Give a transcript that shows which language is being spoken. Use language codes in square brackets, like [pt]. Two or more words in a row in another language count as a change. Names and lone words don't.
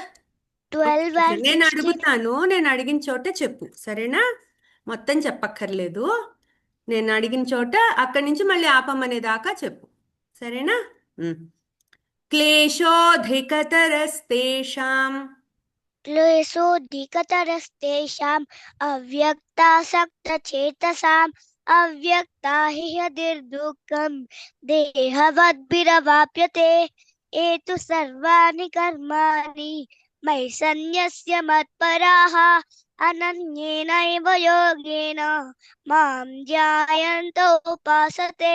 [en] 12 and [te] నేను 16. అడుగుతాను, నేను అడిగిన చోట చెప్పు, సరేనా? మొత్తం చెప్పక్కర్లేదు. నేను అడిగిన చోట అక్కడి నుంచి మళ్ళీ ఆపమనే దాకా చెప్పు, సరేనా? [sa] ఉమ్. క్లేశోధికతరస్తేషాం क्लेशोऽधिकतरस्तेषाम् अव्यक्तासक्तचेतसाम् अव्यक्ता हि हृदिर्दुःखम् देहवद्भिरवाप्यते। एतु सर्वाणि कर्माणि मयि सन्न्यस्य मत्पराः अनन्येनैव योगेन मां ध्यायन्त उपासते।